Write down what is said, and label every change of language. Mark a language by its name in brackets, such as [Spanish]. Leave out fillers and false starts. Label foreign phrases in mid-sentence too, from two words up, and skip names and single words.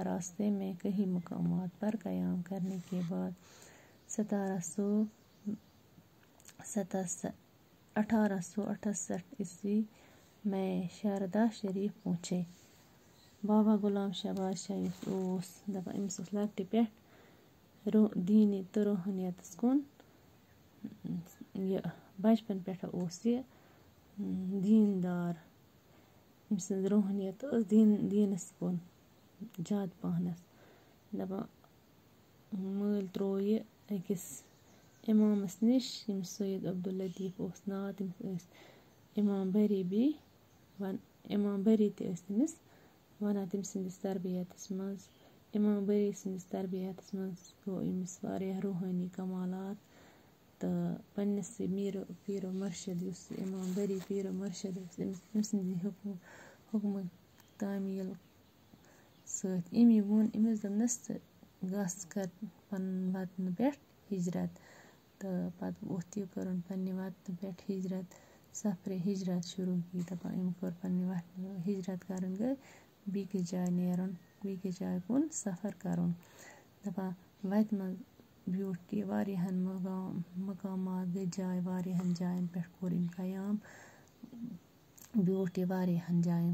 [Urdu] راستے میں کئی مقامات پر قیام کرنے کے بعد 1868 عیسوی میں شاردا شریف پہنچے. [Kashmiri] بابا غلام شاہ بادشاہ امس لکٹہِ پٮ۪ٹھ دینی تو روحانیتس کُن بچپن پٮ۪ٹھ یہ دیندار. أمۍ سٕنٛز روحانیت ٲس دیٖنس کُن زیادٕ پہنس. دپان مٲلۍ ترٛوو یہِ أکِس اِمامس نِش ییٚمِس سید عبداللطیف اوس ناو. تٔمِس ٲسۍ امام بری امام بری تہِ ٲسۍ تٔمِس ونان. تٔمۍ سٕنٛدِس تربیتس منٛز امام بری سٕنٛدِس تربیتس منٛز گوٚو أمِس واریاہ روحٲنی کمالات. تہٕ پننِسٕے پیٖر و مرشد یُس امام بری پیٖر و مرشد اوس أمۍ سٕنٛدِ حکمہٕ تعمیٖل سۭتۍ أمی ووٚن أمِس دوٚپنس ژٕ گژھ کر پنُن وطنہٕ پٮ۪ٹھ ہجرت. تہٕ پتہٕ ووٚتھ یہِ کٔرٕن پننہِ وطنہٕ پٮ۪ٹھ ہجرت. [Urdu] سفرِ ہجرت شروع کی. [Kashmiri] دپان أمۍ کوٚر پننہِ وطنہٕ ہجرت کرٕنۍ گٔے بیٚکِس جایہِ نیرُن بیٚکِس جایہِ کُن سفر کرُن. دپان وتہِ منٛز بیوٗٹھ یہِ واریاہن مقامات گٔے جاے واریاہن جاین پٮ۪ٹھ کوٚر أمۍ قیام. بیوٗٹھ یہِ واریاہن جاین.